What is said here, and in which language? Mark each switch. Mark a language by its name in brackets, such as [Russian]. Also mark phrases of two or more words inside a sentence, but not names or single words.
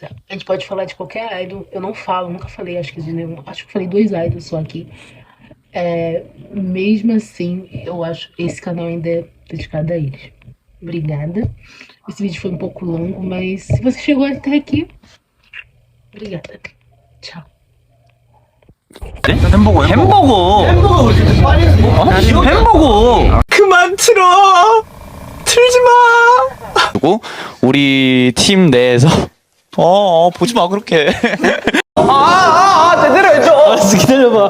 [Portuguese] A gente pode falar de qualquer idol. Eu não falo, nunca falei, acho que eu falei 2 idols só aqui. Mesmo assim, eu acho que esse canal ainda é dedicado a eles. Obrigada. Esse vídeo foi um pouco longo, mas se você chegou até aqui, obrigada. Tchau. [Korean] 햄버거. 햄버거 햄버거. 그만 틀어. 틀지 마. 그리고 우리 팀 내에서 보지 마 그렇게. 제대로 해줘. 알았어, 기다려봐.